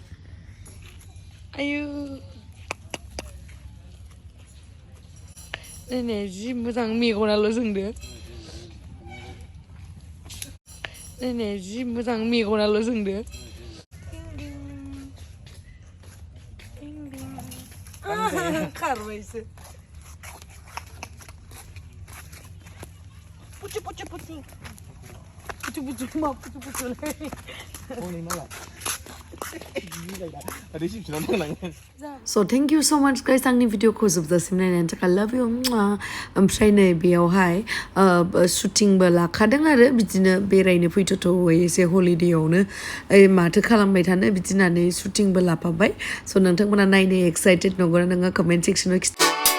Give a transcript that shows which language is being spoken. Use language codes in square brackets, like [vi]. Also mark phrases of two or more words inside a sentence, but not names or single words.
[brx] आयु नायनाय जि मोजां मेगनाल' जोंदो नायनाय जि मोजां मेगनाल' जोंदो खारबायसो पुचु पुचु पुचु पुचु पुचु मा पुचु पुचुलाय [en] So thank you so much guys [brx] आंनि भिडिअखौ जोबजासिम नायनायनि थाखाय [en] love you [brx] ओमफ्राय नै बेयावहाय शुटिंबो लाखादों आरो बिदिनो बेरायनो फैथ'थ'यै एसे हलिडेयावनो माथो खालामबाय थानो बिदि होननानै शुटिंबो लाफाबाय स' नोंथांमोना [en] नायनो एक्साइटेड [brx] नंगौना नङा [en] comment section